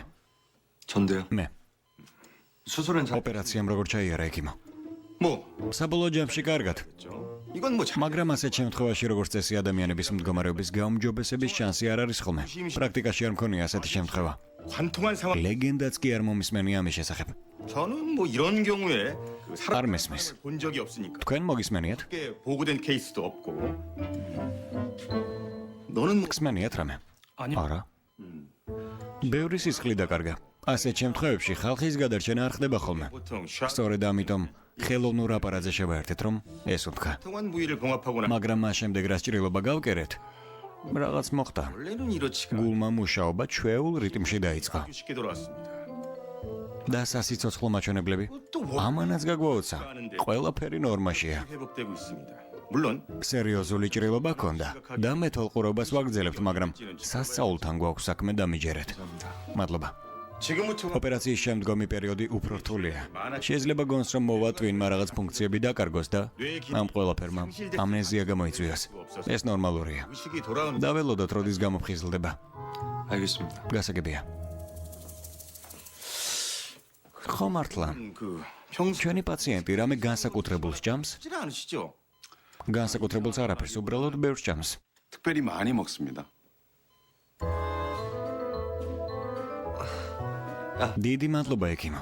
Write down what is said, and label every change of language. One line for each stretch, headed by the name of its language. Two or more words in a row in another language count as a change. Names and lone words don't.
Korean: 전데요.
Georgian: მე.
Korean: 수술은 잘
Georgian: ოპერაციამ როგორ ჩაიარა ეკიმო?
Korean: 뭐
Georgian: საბოლოო ჯამში კარგად.
Korean: 이건 뭐
Georgian: მაგრამ ასეთ შემთხვევაში როგორც წესი ადამიანების მდგომარეობის გაუმჯობესების შანსი არ არის ხოლმე. პრაქტიკაში არ მქონია ასეთი შემთხვევა.
Korean: 관통한 상황.
Georgian: ლეგენდაც კი არ მომისმენია ამის შესახებ.
Korean: 저는 뭐 이런 경우에 그
Georgian: არ მესმის.
Korean: 본 적이 없으니까
Georgian: თქვენ მოგისმენიათ?
Korean: 크게 보고된 케이스도 없고. 너는 뭐
Georgian: გსმენიათ რამე? არა. ბევრი სისხლი დაკარგა. ასეთ შემთხვევებში ხალხის გადარჩენა არ ხდება ხოლმე.
Korean: 보통 샤
Georgian: სწორედ ამიტომ ხელოვნურ აპარატზე შევაერთეთ, რომ ეს უთქა.
Korean: 통한 부위를 봉합하거나
Georgian: მაგრამ მას შემდეგ რა სჭრილობა გავკერეთ? რაღაც მოხდა.
Korean: 원래는 이렇지가
Georgian: გულმა მუშაობა ჩვეულ რიტმში დაიწყო.
Korean: 쉽게 돌아왔습니다.
Georgian: და სასიცოცხლო მაჩვენებლები ამანაც გაგვაოცა. ყველაფერი ნორმაშია.
Korean: 회복되고 있습니다. 물론
Georgian: სერიოზული ჭრილობა ჰქონდა და მე თოლყურობას ვაგრძელებთ, მაგრამ სასწაულთან გვაქვს საქმე დამიჯერეთ. მადლობა.
Korean: 지금부터
Georgian: ოპერაციის შემდგომი პერიოდი უფრო რთულია. შეიძლება გონს, რომ მოვა ტვინმა რაღაც ფუნქციები დაკარგოს და ამ ყველაფერმა ამნეზია გამოიწვიოს. ეს ნორმალურია.
Korean: 의식이 돌아오는
Georgian: დაველოდოთ, როდის გამოფხიზლდება.
Korean: 알겠습니다.
Georgian: გასაგებია. ხო მართლა,
Korean: 그 평소
Georgian: ჩვენი პაციენტი რამე განსაკუთრებულს ჭამს?
Korean: 하지 않으시죠?
Georgian: განსაკუთრებულს არაფერს, უბრალოდ ბევრს ჭამს.
Korean: 특별히 많이 먹습니다.
Georgian: დიდი მადლობა ეკიმო.